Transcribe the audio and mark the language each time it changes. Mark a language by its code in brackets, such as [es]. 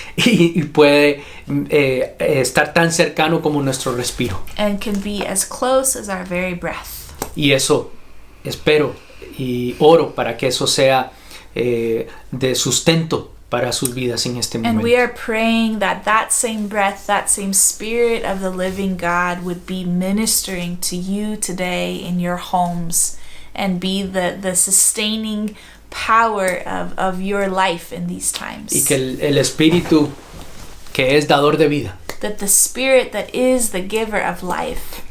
[es] Y puede estar tan cercano como nuestro respiro. [en] and can be as close as our very breath. [es] Y eso espero y oro para que eso sea de sustento para sus vidas en este [en] And we [es] momento. [en] are praying that that same breath, that same Spirit of the living God would be ministering to you today in your homes and be the sustaining power of your life in these times. [es] Y que el Espíritu que es dador de vida, [en] That the Spirit that is the giver of life,